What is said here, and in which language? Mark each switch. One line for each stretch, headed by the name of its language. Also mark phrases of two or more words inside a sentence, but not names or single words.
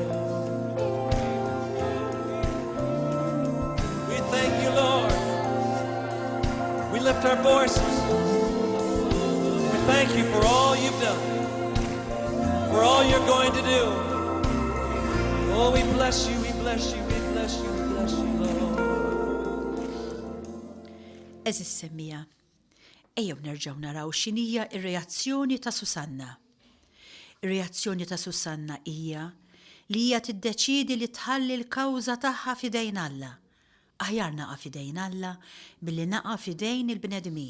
English: We thank you, Lord. We lift our voices. We thank you for all you've done, for all you're going to do. Oh, we bless you, we bless you, we bless you, we bless you, Lord.
Maltese: Eżis semmija, ejjew nerġgħu naraw x'inhija r-reazzjoni ta' Susanna. Ir-reazzjoni ta' Susanna hija li hija tiddeċiedi li tħalli l-kawża tagħha f'idejn Alla. Aħjar naqa' f'idejn Alla billi naqa' f'idejn il-bnedmin.